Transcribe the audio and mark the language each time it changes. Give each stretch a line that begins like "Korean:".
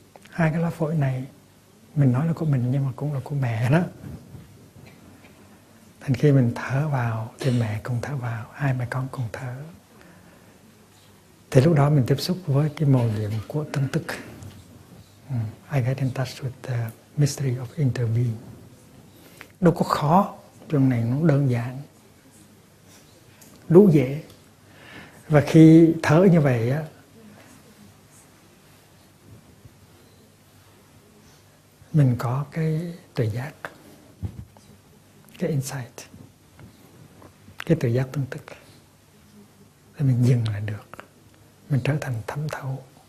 Vietnamese: Hai cái lá phổi này mình nói là của mình nhưng mà cũng là của mẹ đó. Thành khi mình thở vào thì mẹ cùng thở vào, hai mẹ con cùng thở. Thì lúc đó mình tiếp xúc với cái mầu nhiệm của tương tức.
English: I get in touch with the mystery of interbeing.
Vietnamese: Đâu có khó, chuyện này nó đơn giản, đủ dễ. Và khi thở như vậy á, mình có cái tuệ giác, cái insight, cái tuệ giác tương tức, để mình dừng lại được, mình trở thành thấm thấu.